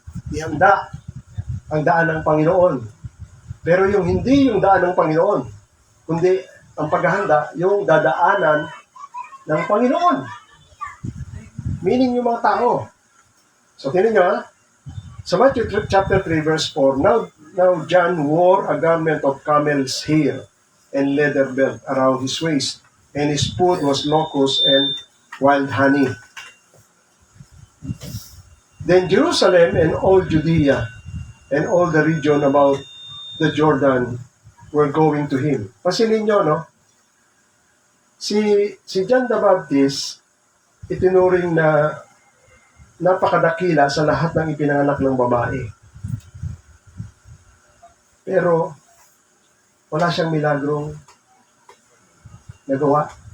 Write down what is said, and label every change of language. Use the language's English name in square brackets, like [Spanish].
[Filipino] Ihanda ang daan ng Panginoon. Pero hindi yung daan ng Panginoon, kundi ang paghahanda, yung dadaanan ng Panginoon. Meaning yung mga tao. [English] So, [Filipino] tingnan nyo sa [English] Matthew chapter 3 verse 4, Now John wore a garment of camel's hair and leather belt around his waist, and his food was locusts and wild honey. Then Jerusalem and all Judea and all the region about the Jordan were going to him. [Filipino] Pansinin nyo, no? Si John the Baptist, itinuring na napakadakila sa lahat ng ipinanganak ng babae. Pero, wala siyang milagrong nagawa.